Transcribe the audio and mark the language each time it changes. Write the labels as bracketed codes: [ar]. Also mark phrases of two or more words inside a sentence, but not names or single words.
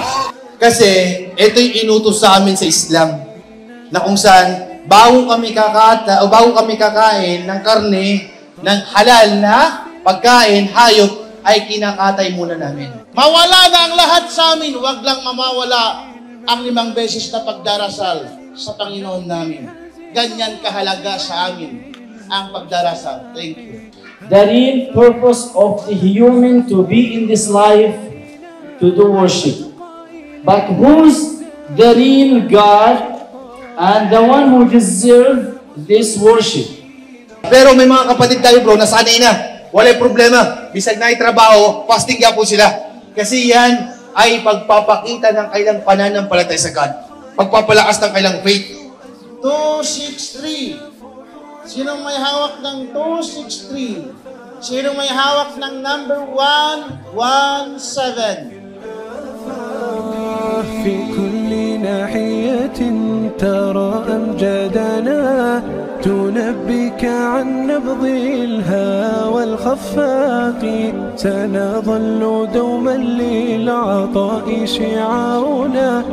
[tl] Kasi ito'y inutos sa amin sa Islam na kung saan bago kami kakain ng karne ng halal na pagkain, hayop, ay kinakatay muna namin. Mawala na ang lahat sa amin, wag lang mamawala ang 5 beses na pagdarasal sa Panginoon namin. Ganyan kahalaga sa amin ang pagdarasal. [en] Thank you. The real purpose of the human to be in this life to do worship. But who's the real God and the one who deserves this worship? [tl] Pero may mga kapatid tayo bro, nasanay na. [ceb] Walay problema. Bisag na trabaho, [tl] fasting po sila. Kasi yan ay pagpapakita ng kailang pananampalataya sa God. Pagpapalakas ng kailang faith. 263. Sinong may hawak ng 263? Sinong may hawak ng number 117? [ar] في كل ناحية ترى أمجادنا تنبك عن نبض الهوى الخفاق سنظل دوما للعطاء شعارنا